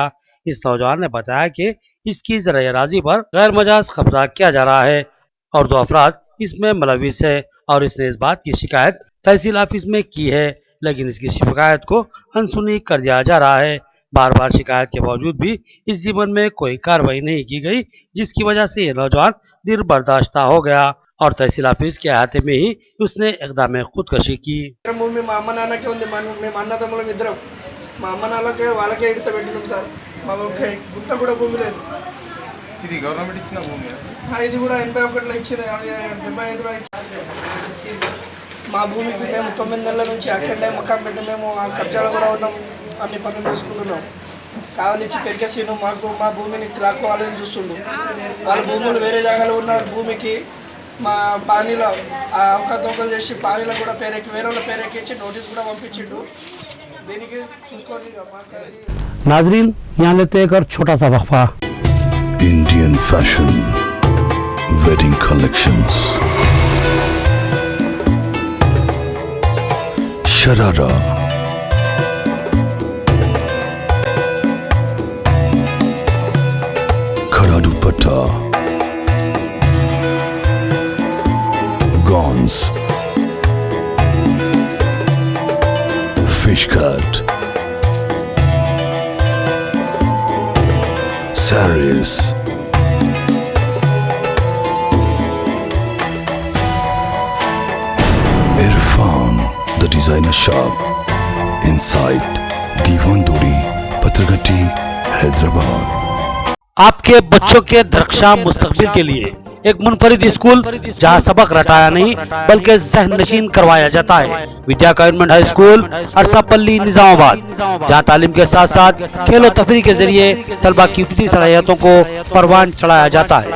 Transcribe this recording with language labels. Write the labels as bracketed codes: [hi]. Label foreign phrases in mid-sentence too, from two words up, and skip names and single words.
[ur] اس نوجوان نے بتایا کہ اس کی ذرائع راضی پر غیر مجاز قبضہ کیا جا رہا ہے اور دو افراد اس میں ملوث ہے اور اس نے اس بات کی شکایت تحصیل آفس میں کی ہے، لیکن اس کی شکایت کو ان سنی کر دیا جا رہا ہے. بار بار شکایت کے باوجود بھی اس جیون میں کوئی کارروائی نہیں کی گئی، جس کی وجہ سے یہ نوجوان دل برداشتہ ہو گیا اور تحصیل آفس کے احاطے میں ہی اس نے اقدام خودکشی کی. [te] భూమి మా అమ్మ నాన్నకే ఉంది. మేము అన్నదమ్ములం ఇద్దరం. మా అమ్మ నాన్నకే వాళ్ళకే ఇడిసబెట్టినాం సార్. మాకు ఒక గుంట కూడా భూమి లేదు. ఇది గవర్నమెంట్ ఇచ్చిన భూమి. ఇది కూడా 81లో ఇచ్చిన 75లో ఇచ్చిన. మా భూమికి మేము 9 నెలల నుంచి అక్కడే మకాం పెట్టి మేము ఆ కబ్జాలో కూడా ఉన్నాం. అన్ని పనులు చేసుకుంటున్నాం. కావాలిచ్చి పెరిగేసిను మాకు మా భూమిని లాక్కోవాలని చూస్తుండు. వాళ్ళ భూములు వేరే జాగాలో ఉన్న భూమికి మా పానీలో అవకతవకలు చేసి పానీలో కూడా పేరెక్కి వేరే వాళ్ళ పేరెక్కించి నోటీస్ కూడా పంపించిండు. దీనికి చూసుకోండి. [ur] ناظرین، یہاں لیتے ایک اور چھوٹا سا وقفہ. [en] Indian fashion wedding collections, शरारा, [ur] کھڑا دوپٹہ، گاؤنز, [en] fish cut, sarees, Irfan, the designer shop, inside Diwan Duri, Patragati, Hyderabad. [ur] آپ کے بچوں کے درخشاں مستقبل کے لیے ایک منفرد اسکول جہاں سبق رٹایا نہیں بلکہ ذہن نشین کروایا جاتا ہے. विद्या [en] government high school [ur] ارساپلی نظام آباد، جہاں تعلیم کے ساتھ ساتھ کھیلو تفری کے ذریعے طلبہ کی فطری صلاحیتوں کو پروان چڑھایا جاتا ہے.